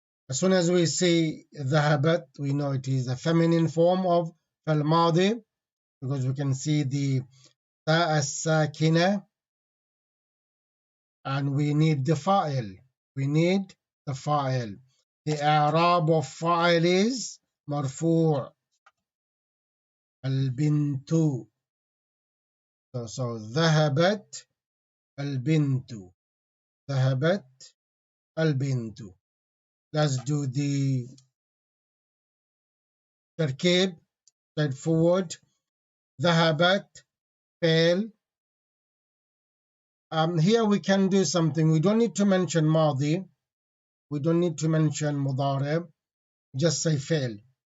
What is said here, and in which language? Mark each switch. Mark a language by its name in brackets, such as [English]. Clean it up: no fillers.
[English] As soon as we see ذهبت, we know it is a feminine form of فعل الماضي because we can see the تاء الساكنة and we need the file. We need the file. The إعراب of file is مرفوع. [Arabic] البنت. So ذهبت البنت. ذهبت البنت. [English] Let's do the تركيب straightforward. [Arabic] ذهبت فعل. [English] Here we can do something. We don't need to mention ماضي. We don't need to mention مضارع. Just say فعل.